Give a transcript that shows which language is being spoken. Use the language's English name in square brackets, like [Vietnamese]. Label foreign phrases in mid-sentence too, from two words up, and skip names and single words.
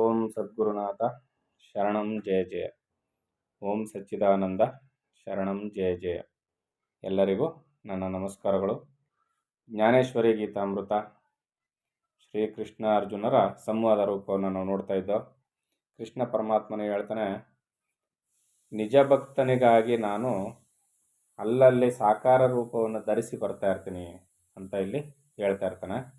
[Sanskrit] ಸದ್ಗುರುನಾಥ ಶರಣಂ ಜಯ ಜಯ. ಓಂ ಸಚ್ಚಿದಾನಂದ ಶರಣಂ ಜಯ ಜಯ. [Kannada] ಎಲ್ಲರಿಗೂ ನನ್ನ ನಮಸ್ಕಾರಗಳು. ಜ್ಞಾನೇಶ್ವರಿ ಗೀತಾಮೃತ ಶ್ರೀಕೃಷ್ಣ ಅರ್ಜುನರ ಸಂವಾದ ರೂಪವನ್ನು ನಾವು ನೋಡ್ತಾ ಇದ್ದೋ. ಕೃಷ್ಣ ಪರಮಾತ್ಮನೇ ಹೇಳ್ತಾನೆ, ನಿಜ ಭಕ್ತನಿಗಾಗಿ ನಾನು ಅಲ್ಲಲ್ಲಿ ಸಾಕಾರ ರೂಪವನ್ನು ಧರಿಸಿ ಬರ್ತಾ ಇರ್ತೀನಿ ಅಂತ ಇಲ್ಲಿ ಹೇಳ್ತಾ ಇರ್ತಾನೆ.